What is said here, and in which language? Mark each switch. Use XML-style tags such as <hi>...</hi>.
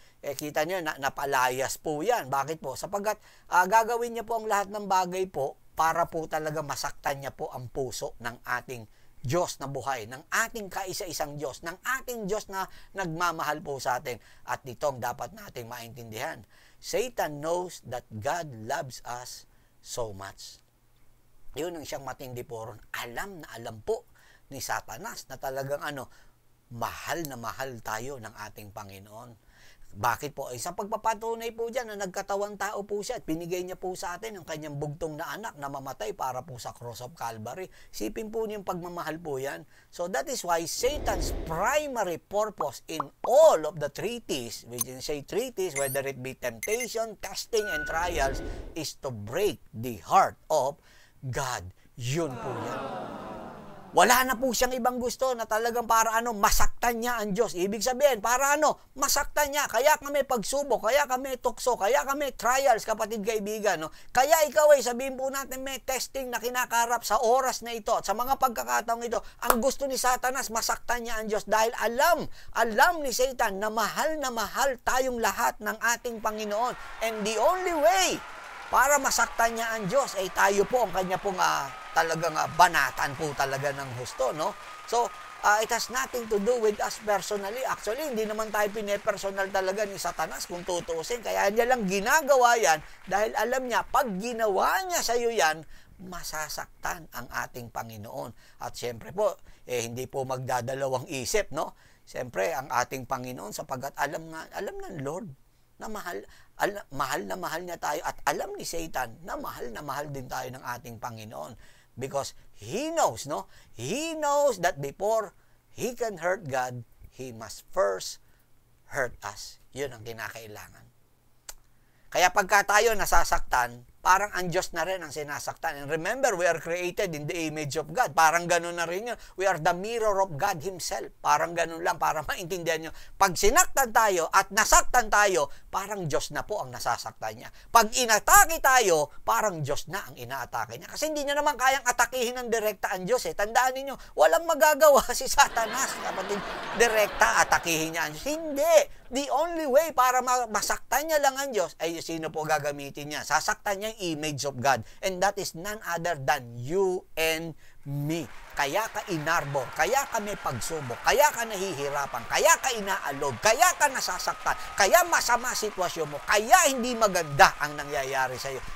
<tl>Kita niyo, napalayas po yan. Bakit po? Sapagkat gagawin niya po ang lahat ng bagay po para po talaga masaktan niya po ang puso ng ating Diyos na buhay, ng ating kaisa-isang Diyos, ng ating Diyos na nagmamahal po sa atin. At itong dapat nating maintindihan.</tl> <en>Satan knows that God loves us so much.</en> <tl>Yun ang siyang matindi po ron. Alam na alam po ni Satanas na talagang mahal na mahal tayo ng ating Panginoon. Bakit po? Sa pagpapatunay po dyan na nagkatawang tao po siya at binigay niya po sa atin ang kanyang bugtong na anak na mamatay para po sa cross of Calvary. Sipin po niyong pagmamahal po yan.</tl> <en>So that is why Satan's primary purpose in all of the treaties, we can say treaties, whether it be temptation, testing, and trials, is to break the heart of God.</en> <tl>Yun po yan. Wala na po siyang ibang gusto na talagang para masaktan niya ang Diyos. Ibig sabihin, para masaktan niya. Kaya kami pagsubok, kaya kami tukso, kaya kami trials, kapatid kaibigan. No? Kaya ikaw ay sabihin po natin may testing na kinakarap sa oras na ito at sa mga pagkakataong ito. Ang gusto ni Satanas, masaktan niya ang Diyos dahil alam ni Satan na mahal tayong lahat ng ating Panginoon. And the only way para masaktan niya ang Diyos ay tayo po ang kanya pong talagang banatan po talaga ng husto, no?</tl> <en>So, it has nothing to do with us personally.</en> <tl>Actually, hindi naman tayo pinepersonal talaga ni Satanas kung tutuusin. Kaya niya lang ginagawa yan dahil alam niya, pag ginawa niya sa iyo yan, masasaktan ang ating Panginoon. At siyempre po, hindi po magdadalawang isip, no? Siyempre, ang ating Panginoon, sapagkat alam ng Lord na mahal na mahal niya tayo at alam ni Satan na mahal din tayo ng ating Panginoon.</tl> <en>Because he knows, no? He knows that before he can hurt God, he must first hurt us.</en> <tl>Yun ang kinakailangan. Kaya pagka tayo nasasaktan, parang ang Diyos na rin ang sinasaktan.</tl> <en>And remember, we are created in the image of God. Parang ganun na rin yun. We are the mirror of God Himself.</en> <tl>Parang ganun lang, para maintindihan nyo. Pag sinaktan tayo at nasaktan tayo, parang Diyos na po ang nasasaktan niya. Pag inatake tayo, parang Diyos na ang inaatake niya. Kasi hindi niya naman kayang atakihin ng direkta ang Diyos. Tandaan ninyo, walang magagawa si Satanas. Kapatid, direkta atakihin niya ang Diyos. Hindi. The only way para masaktan niya lang ang Diyos ay sino po gagamitin niya?</tl> <en>Sasaktan niya yung image of God. And that is none other than you and me.</en> <tl>Kaya ka inarbor, kaya ka may pagsubok, kaya ka nahihirapan, kaya ka inaalog, kaya ka nasasaktan, kaya masama sitwasyon mo, kaya hindi maganda ang nangyayari sa iyo.</tl>